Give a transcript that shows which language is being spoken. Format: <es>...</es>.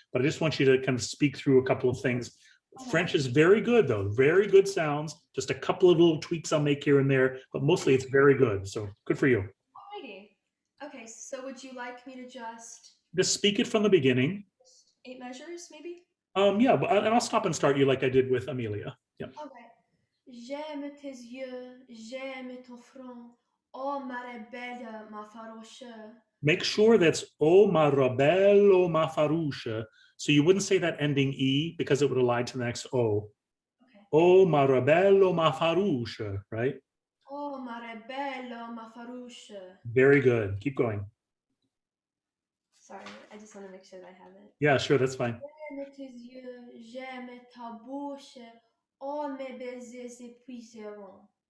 <en>But I just want you to kind of speak through a couple of things. French is very good though, very good sounds. Just a couple of little tweaks I'll make here and there, but mostly it's very good. So good for you. Alrighty. Okay, so would you like me to Just speak it from the beginning. just 8 measures, maybe? Yeah, and I'll stop and start you like I did with Amelia. Yeah. Okay.</en> <fr>J'aime tes yeux, j'aime ton front. Oh, ma rebelle, ma farouche.</fr> <en>Make sure that's</en> <fr>O Marabello Mafarusha.</fr> <en>So you wouldn't say that ending E because it would align to the next O. Okay.</en> <fr>O Marabello Mafarusha, right? Oh, ma rebelle, ma farouche.</fr> <en>Very good. Keep going. Sorry, I just want to make sure that I have it. Yeah, sure, that's fine.</en> <fr>J'aime tes yeux, j'aime ta bouche. Oh, mes baisers s'épuiseront.</fr>